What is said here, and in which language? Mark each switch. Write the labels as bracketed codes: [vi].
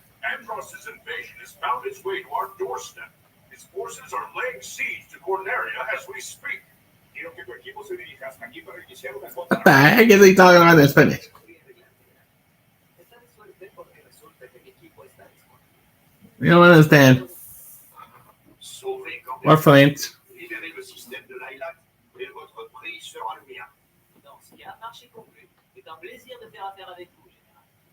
[en] Andros's invasion has found its way to our doorstep. His forces are laying siege to Corneria as we speak. [es] Quiero que tu equipo se dirija hasta aquí para iniciar una [en] What the heck is he talking about in Spanish? [es] Está de suerte porque resulta que mi equipo está disponible. [en] You don't understand. [fr] Sauvé quand [en] Or Flint. [fr] libérer le système de Lilac, et votre prix sera le mien. Donc, s'il y a un marché conclu, c'est un plaisir de faire affaire avec vous, Général.